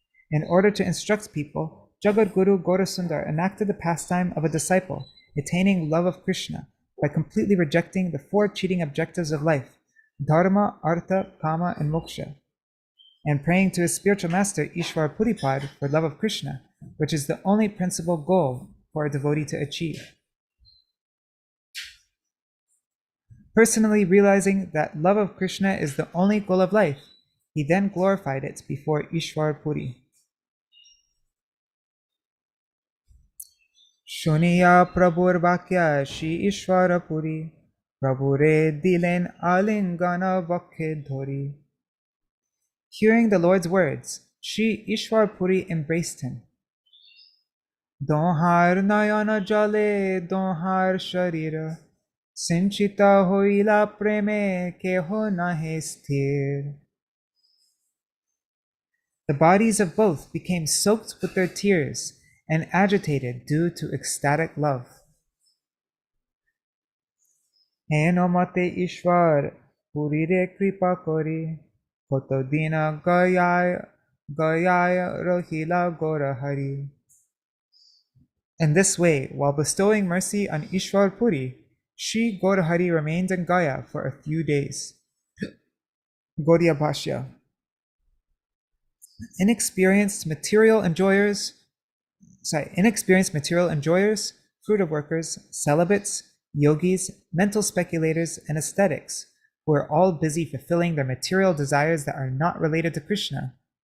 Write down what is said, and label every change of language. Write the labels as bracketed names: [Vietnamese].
[English] In order to instruct people, Jagat Guru Gaurasundar enacted the pastime of a disciple attaining love of Krishna by completely rejecting the four cheating objectives of life, dharma, artha, kama, and moksha, and praying to his spiritual master Iśvara Puripad for love of Krishna, which is the only principal goal for a devotee to achieve. Personally realizing that love of Krishna is the only goal of life, he then glorified it before Iśvara Purī. [Bangla] শুনিয়া প্রভুর বাক্যা শ্রী ঈশ্বর পুরী প্রভুরে দিলেন আলিঙ্গন বক্ষে ধরি. [English] Hearing the Lord's words, Shri Iśvara Purī embraced him. [Bangla] দোহার নয়ন জলে দোহার শরীর সিঞ্চিত হইলা প্রেমে কেহ নাহে স্থির. [English] The bodies of both became soaked with their tears and agitated due to ecstatic love. [Bangla] হেন মতে ঈশ্বর পুরীরে কৃপা করি কতদিন গয়ায় গয়ায় রহিলা Gaurhari. [English] In this way, while bestowing mercy on Iśvara Purī, Shri Gaurahari remained in Gaya for a few days. Gaudiya Bhashya. Inexperienced material enjoyers, fruitive workers, celibates, yogis, mental speculators, and ascetics, who are all busy fulfilling their material desires that are not related to Krishna,